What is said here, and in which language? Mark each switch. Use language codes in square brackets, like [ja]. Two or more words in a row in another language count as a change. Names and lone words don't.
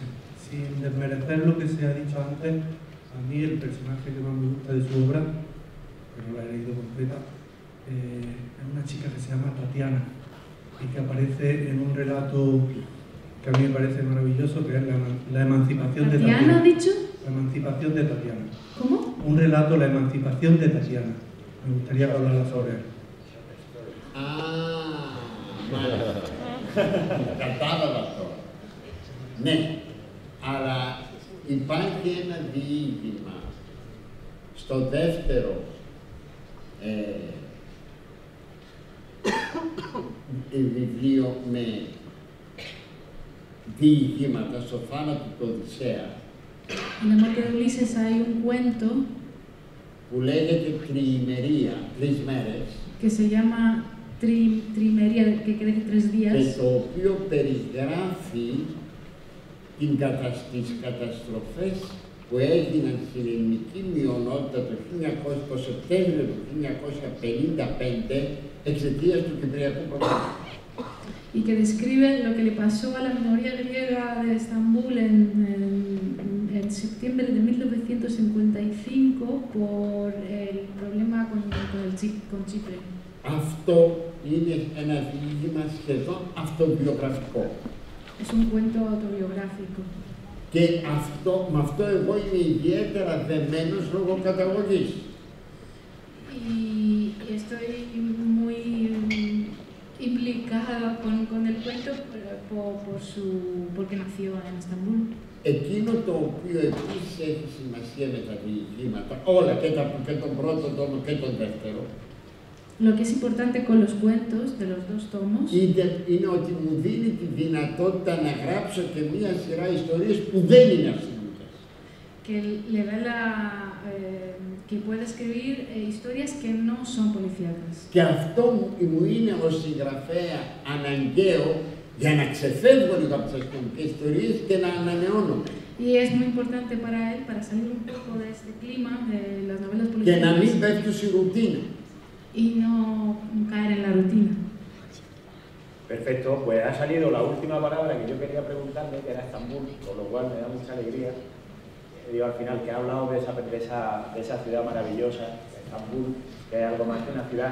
[es] Sin desmerecer lo que se ha dicho antes, a mí el personaje que más me gusta de su obra, que no la he leído completa, es una chica que se llama Tatiana y que aparece en un relato que a mí me parece maravilloso, que es la emancipación de Tatiana. ¿Tatiana ha dicho? La emancipación de Tatiana. ¿Cómo? Un relato, la emancipación de Tatiana. Me gustaría que hablara sobre él. [el] Μάλιστα. Κατάλαβα τώρα. Ναι, αλλά υπάρχει ένα διήγημα στο δεύτερο βιβλίο με διηγήματα, στο θάνατο του Οδυσσέα, [es] En la muerte de Ulises hay un cuento [el] που λέγεται Τριημερία, 3 μέρες, [es] que se llama Trimería, que dice 3 [el] και [es] días, [el] το οποίο περιγράφει τις καταστροφές που έγιναν στην ελληνική μειονότητα το Σεπτέμβριο του 1955 εξαιτίας του Κυπριακού Προγράμματος. [es] y que describe lo que le pasó a la minoría griega de Estambul en septiembre de 1955 por el problema con Chipre. [el] Αυτό είναι ένα διήγημα σχεδόν αυτοβιογραφικό. [es] Es un cuento autobiográfico. [el] Και με αυτό εγώ είμαι ιδιαίτερα δεμένος λόγω καταγωγής. [es] Y estoy muy implicada con el cuento porque nació en Estambul. [el] Εκείνο το οποίο επίσης έχει σημασία με τα διηγήματα, όλα και τον πρώτο τόμο και τον δεύτερο, [es] Lo que es importante con los cuentos de los 2 tomos [el] είναι ότι μου δίνει τη δυνατότητα να γράψω και μία σειρά ιστορίες που δεν είναι αστυνομικές. [es] que le da que puede escribir historias que no son policíacas. [el] Και αυτό μου είναι ως συγγραφέα αναγκαίο για να ξεφεύγω λίγο από τις αστυνομικές ιστορίες και να ανανεώνομαι. [es] Y es muy importante para él, para salir un poco de este clima de las novelas [el] Και να μην [es] policíacas [el] πέφτω στη ρουτίνα. [es] y no caer en la rutina. Perfecto, pues ha salido la última palabra que yo quería preguntarle, que era Estambul, con lo cual me da mucha alegría. Digo al final que ha hablado de esa ciudad maravillosa, Estambul, que es algo más que una ciudad.